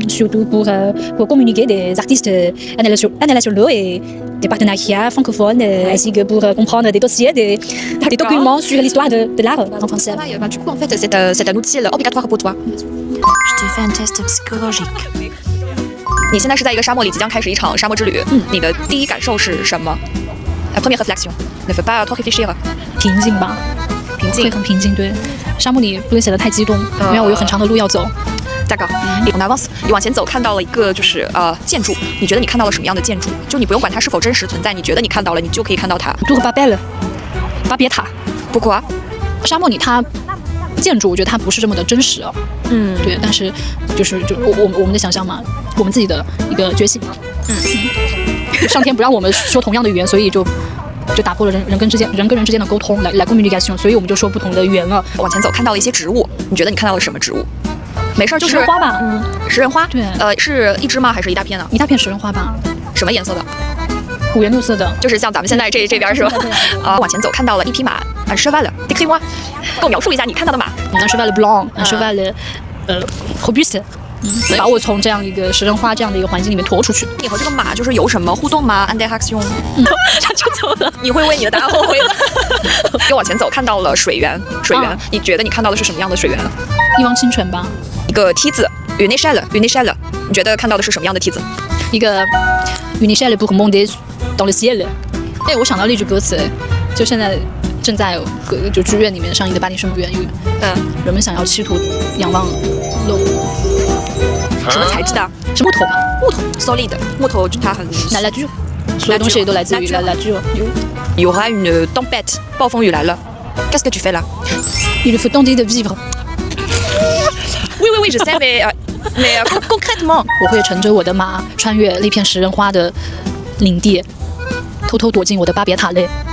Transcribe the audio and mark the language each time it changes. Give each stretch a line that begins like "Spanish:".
French: Surtout pour communiquer des artistes internationaux et des partenariats francophones, ainsi que pour comprendre des dossiers, des documents sur l'histoire de l'art en français. Du coup, en fait, c'est un outil obligatoire pour toi. Je t'ai fait un test psychologique.
Chinese: 你现在是在一个沙漠里，即将开始一场沙漠之旅。你的第一感受是什么？
French: La première réflexion. Ne fais pas trop réfléchir.
Chinese: 平静吧，会很平静。对，沙漠里不能显得太激动，因为我有很长的路要走。
French: D'accord. On avance.
Chinese: 你往前走，看到了一个就是建筑。你觉得你看到了什么样的建筑？就你不用管它是否真实存在，你觉得你看到了，你就可以看到它。 Tour Babel，巴别塔。
French: Pourquoi？
Chinese: 沙漠里它建筑，我觉得它不是这么的真实。对，但是就我们的想象嘛，我们自己的一个觉醒嘛。上天不让我们说同样的语言，所以就打破了人跟人之间的沟通，来communication，所以我们就说不同的语言了。往前走，看到了一些植物，你觉得你看到了什么植物？没事，就是食人花吧。食人花。对。是一只吗？还是一大片呢？一大片食人花吧。什么颜色的？五颜六色的，就是像咱们现在这边是吧？往前走，看到了一匹马，
French: un cheval。 Décris-moi，
Chinese: 给我描述一下你看到的马。
French: Un cheval blanc，un cheval robuste。
Chinese: 把我从这样一个食人花这样的一个环境里面拖出去。你和这个马就是有什么互动吗？interaction。他就走了。你会为你的答案后悔的。又往前走，看到了水源。你觉得你看到的是什么样的水源？一汪清泉吧。一个梯子，
French: une échelle。
Chinese: 你觉得看到的是什么样的梯子？一个
French: une échelle pour monter dans le ciel。
Chinese: 哎，我想到了一句歌词，就现在正在就剧院里面上映的《巴黎圣母院》，人们想要企图仰望落。什么材质的？是木头吧？木头 ，solid。木头它很。
French: la nature，
Chinese: 所有东西都来自于 la nature。
French: Il y aura une tempête，
Chinese: 暴风雨来了。
French: Qu'est-ce que tu fais là？ Il faut tenter de vivre。 Oui， je sais， mais concrètement，
Chinese: 我会乘着我的马穿越那片食人花的领地，偷偷躲进我的巴别塔内。